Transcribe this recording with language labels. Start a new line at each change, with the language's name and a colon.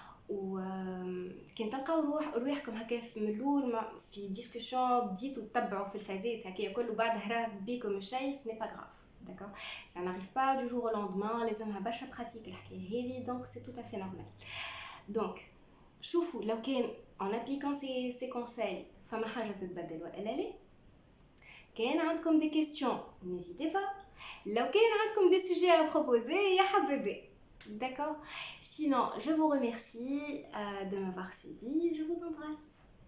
Arabic: وكان تلقاو روحكم هكا في الاول في ديسكوسيون بديتوا تتبعوا في الفازات هكا كل وبعد هرب بيكم الشيء
French: ce n'est pas grave. D'accord? Ça n'arrive pas du jour au lendemain,
Arabic: لازمها برشا
French: pratique
Arabic: الحكايه هذه
French: donc c'est tout à fait normal.
Arabic: Donc شوفوا لو كان
French: en appliquant ces conseils
Arabic: فما حاجه تتبدل ولا لا. كان عندكم
French: des questions n'hésitez pas.
Arabic: لو كان عندكم
French: des sujets à proposer
Arabic: يا حبيبي.
French: D'accord? Sinon, je vous remercie de m'avoir suivi. Je vous embrasse.